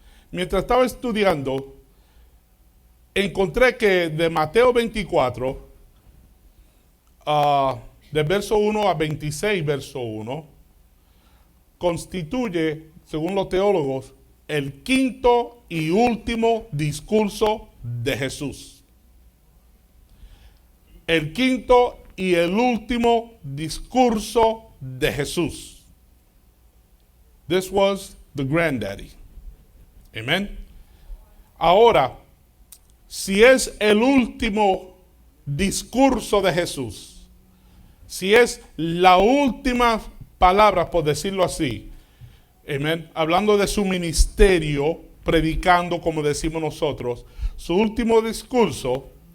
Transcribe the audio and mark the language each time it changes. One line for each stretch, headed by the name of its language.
Spanish: Mientras estaba estudiando, encontré que de Mateo 24, de verso 1 a 26, verso 1, constituye, según los teólogos, el quinto y último discurso de Jesús. El quinto y el último discurso de Jesús.
English: This was the granddaddy.
Spanish: Amén. Ahora, si es el último discurso de Jesús, si es la última palabra, por decirlo así, amén, hablando de su ministerio, predicando como decimos nosotros, su último discurso,